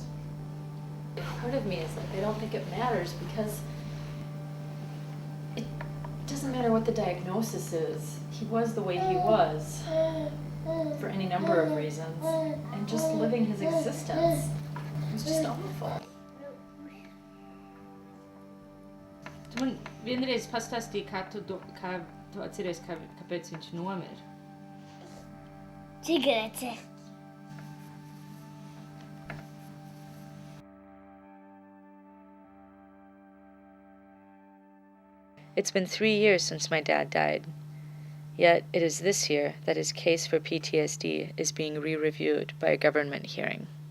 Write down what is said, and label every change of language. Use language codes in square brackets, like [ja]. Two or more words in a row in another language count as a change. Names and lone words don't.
[en] Part of me is like, I don't think it matters, because it doesn't matter what the diagnosis is. He was the way he was for any number of reasons, and just living his existence was just awful. [lv] Vienreiz pastāstīji, kā tu atceries, kāpēc viņš nomira? Cigarete. [en] It's been 3 years since my dad died. Yet it is this year that his case for PTSD is being re-reviewed by a government hearing.